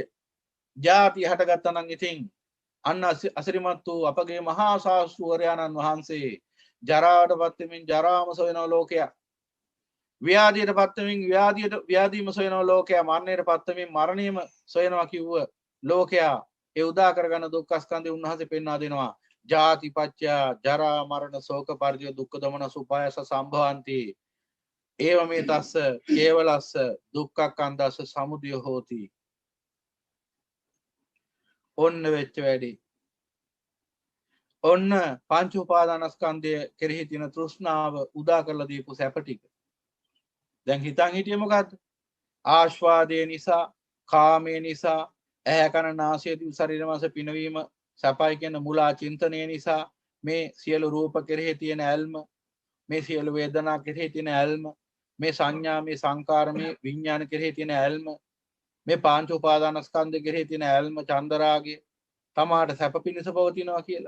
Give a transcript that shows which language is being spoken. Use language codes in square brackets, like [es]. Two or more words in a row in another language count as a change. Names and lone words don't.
[si] ජාතිය හටගත්තා නම් ඉතින් අන්න අසිරිමත් වූ අපගේ මහා ශාස්ත්‍රවරයාණන් වහන්සේ ජරාවට පත් වෙමින් ජරාම සොයන ලෝකයක්, ව්‍යාධියට පත් වෙමින් ව්‍යාධියම සොයන ලෝකයක්, මරණයට පත් වෙමින් මරණයම සොයනවා කිව්ව ලෝකයා ඒ උදා කරගන්න දුක්ඛ ස්කන්ධය උන්වහන්සේ පෙන්වා දෙනවා. [pi] ජාති පච්චය ජරා මරණ ශෝක පරිදේ දුක්ඛ දමන සුපායස සම්භවಂತಿ ඒව මේ තස්ස කේවලස්ස දුක්ඛක්ඛන්දස්ස සමුදය හෝති. [si] ඔන්න වෙච්ච වැඩි. ඔන්න පංච උපාදානස්කන්ධය කෙරෙහි තියෙන තෘෂ්ණාව උදා කරලා දීපු සැප ටික. දැන් හිතන් හිටියේ මොකද්ද? ආස්වාදයේ නිසා, කාමයේ නිසා, ඇහැ කන නාසය දිව ශරීර මාස පිනවීම සපයි කියන මුලා චින්තනය නිසා මේ සියලු රූප කෙරෙහි තියෙන ඇල්ම, මේ සියලු වේදනා කෙරෙහි තියෙන ඇල්ම, මේ සංඥා, මේ සංකාර, මේ විඥාන කෙරෙහි තියෙන ඇල්ම, මේ පාංච උපාදානස්කන්ධ කෙරෙහි තියෙන ඇල්ම, චන්දරාගය තමාට සැප පිණිස පවතිනවා කියලා.